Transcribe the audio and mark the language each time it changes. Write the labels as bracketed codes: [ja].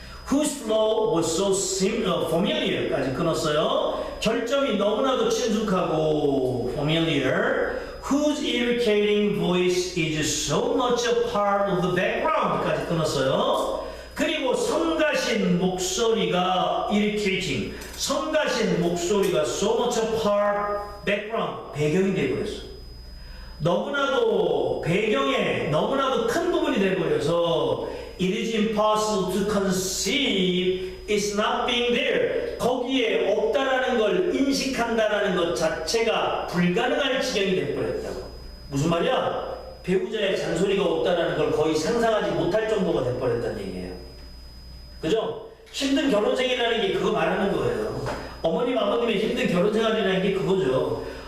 [en] Whose flow was so familiar [ko] 까지 끊었어요. 결점이 너무나도 친숙하고 familiar. [en] Whose irritating voice is so much a part of the background [ko] 까지 끊었어요. 그리고 성가신 목소리가 irritating, 성가신 목소리가 [en] so much a part, [ko] background, 배경이 되어버렸어. 너무나도 배경에 너무나도 큰 부분이 되어버려서 [en] it is impossible to conceive it's not being there. [ko] 거기에 없다라는 걸 인식한다라는 것 자체가 불가능할 지경이 되어버렸다고. 무슨 말이야? 배우자의 잔소리가 없다라는 걸 거의 상상하지 못할 정도가 되어버렸다는 얘기예요. 그죠? 힘든 결혼생활이라는 게 그거 말하는 거예요. 어머님, 아버님의 힘든 결혼생활이라는 게 그거죠.